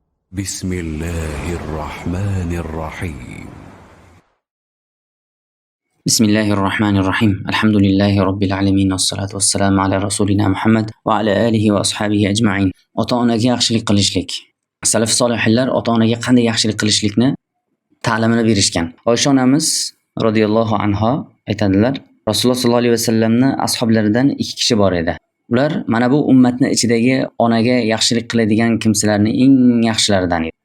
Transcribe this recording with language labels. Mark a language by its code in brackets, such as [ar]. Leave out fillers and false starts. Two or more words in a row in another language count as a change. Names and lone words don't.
[ar] بسم الله الرحمن الرحيم. بسم الله الرحمن الرحيم. الحمد لله رب العالمين والصلاة والسلام على رسولنا Muhammad وعلى آله وأصحابه أجمعين. [uz] Ota-onaga yaxshilik qilishlik. Salaf solihlar ota-onaga qanday yaxshilik qilishlikni ta'limini berishgan. Oysha onamiz [ar] رضي الله عنها [uz] aytadilar, Rasululloh [ar] صلى الله عليه [uz] vasallamni ashablaridan ikki kishi bor edi. Ular mana bu ummatni ichidagi onaga yaxshilik qiladigan kimsalarning eng yaxshilaridan edi.